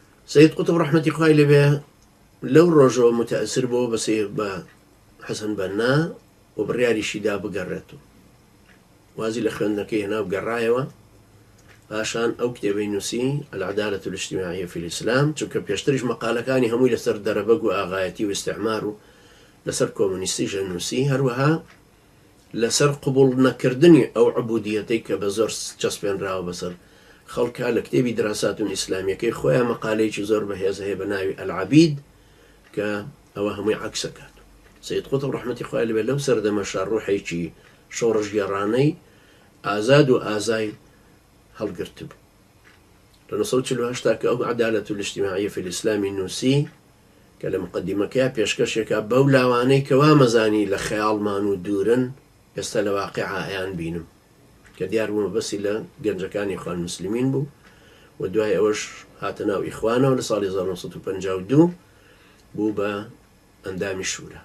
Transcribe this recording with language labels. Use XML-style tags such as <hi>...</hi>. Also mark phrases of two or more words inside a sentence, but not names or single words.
<ckb>سيد قطب رحمة خوای لێبێ لەو ڕۆژەوە متەئسر بۆ بە حەسەن بەنا و بڕیاریشیدا بگەڕێتەوە وازی لە خوێندنەکەی هێنا بگەڕایەوە پاشان ئەو کتێبەی نووسی العدالة الاجتماعية في الإسلام چونکە پێشتریش مەقالەکانی هەمووی لەسەر دەرەبەگ و ئاغایەتی و استعمار و لەسەر کۆمونیستیش نووسی هەروەها لەسەر قبول نەکردنی ئەو عبودیەتەی کە بە زۆر چەسپێنراوە بەسەر خەڵکە لە کتێبی دراسات و ئیسلامیەکەی خۆیان مەقالەیەکی زۆر بەهێز هەیە بە ناوی العەبید کە ئەوە هەمووی عەکسەکات. سەید قوتب ڕەحمەتی خوای لێبێ لەو سەردەمەشە ڕوحێکی شۆڕژگێڕانەی ئازاد و ئازای هەڵگرت بوو. لە 1948 کە ئەو عەدالەة الاجتماعية في الإسلام نووسی کە لە مقدمەکەیە پێشکەشێکە بەو لاوانەی کەوا مەزانی لە خەیاڵمان و دوورن ئێستا لە واقعە ئەیان بینم کە دیار بوومە بەسی لە گەنجەکانی ئیخوان موسلیمین بوو و دوای ئەوەش هاتە ناو ئیخوانەوە لە ساڵی 1952 بوو بە ئەندامی شورا.</ckb>